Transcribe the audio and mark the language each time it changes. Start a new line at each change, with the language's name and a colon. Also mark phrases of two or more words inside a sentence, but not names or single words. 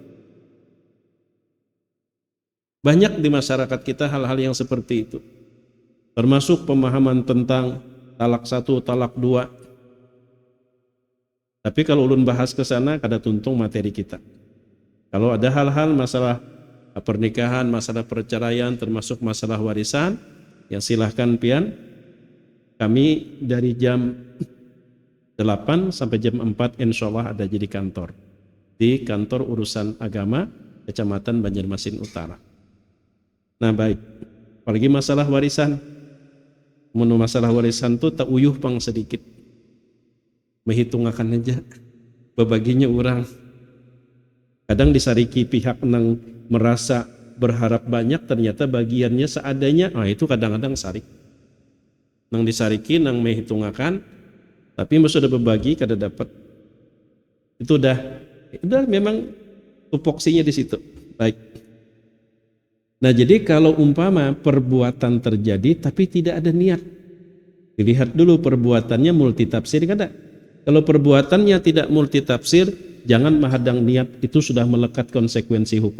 Indonesian: Banyak di masyarakat kita hal-hal yang seperti itu, termasuk pemahaman tentang talak 1, talak 2.
Banjar: Tapi kalau ulun bahas ke sana kada tuntung materi kita.
Indonesian: Kalau ada hal-hal masalah pernikahan, masalah perceraian, termasuk masalah warisan, Ya silahkan pian, kami dari jam 8 sampai jam 4 insya Allah ada di kantor urusan agama Kecamatan Banjarmasin Utara. Nah baik, apalagi masalah warisan.
Banjar: Menurut masalah warisan tuh tak uyuh pang sedikit, menghitungkan aja bebaginya orang. Kadang disariki pihak nang merasa berharap banyak, ternyata bagiannya seadanya. Itu kadang-kadang sarik. Nang disariki nang menghitungkan, tapi sudah berbagi kada dapat.
Indonesian: Itu udah memang tupoksinya di situ. Baik. Nah jadi kalau umpama perbuatan terjadi tapi tidak ada niat, dilihat dulu perbuatannya multitafsir kada. Kalau perbuatannya tidak multitafsir, jangan menghadang niat, itu sudah melekat konsekuensi hukum.